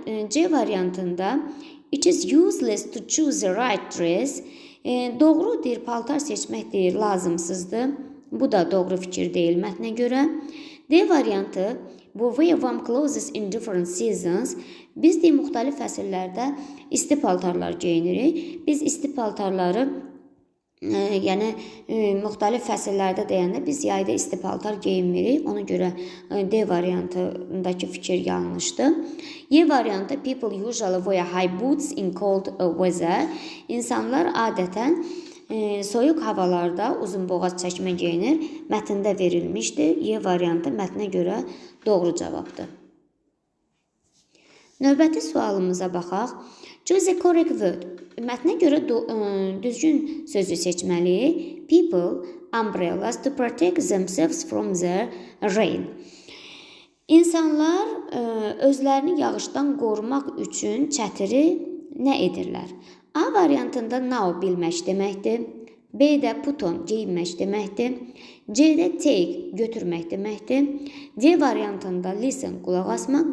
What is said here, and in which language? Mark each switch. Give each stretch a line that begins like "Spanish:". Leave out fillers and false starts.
Azerbaijani: C variantında
English: it is useless to choose the right dress.
Azerbaijani: Doğru deyir, paltar seçmək deyir, lazımsızdır. Bu da doğru fikir deyil mətnə görə. D variantı
English: we wear warm clothes in different seasons.
Azerbaijani: Biz deyir, müxtəlif fəsillərdə isti paltarlar geyinirik. Biz isti paltarları müxtəlif fəsillərdə deyəndə biz yayda isti paltar geyinmirik. Ona görə D variantındakı fikir yanlışdır. Y variantı
English: people usually wear high boots in cold weather.
Azerbaijani: İnsanlar adətən soyuq havalarda uzun boğaz çəkmə geyinir. Mətndə verilmişdir. Y variantı mətnə görə doğru cavabdır. Növbəti sualımıza baxaq.
English: Choose the correct word.
Azerbaijani: Mətnə görə düzgün sözü seçməliyik.
English: People, umbrellas to protect themselves from the rain.
Azerbaijani: İnsanlar özlərini yağışdan qorumaq üçün çətiri nə edirlər? A variantında now bilmək deməkdir. B-də put on geyinmək deməkdir. C-də take götürmək deməkdir. D variantında listen qulaq asmaq.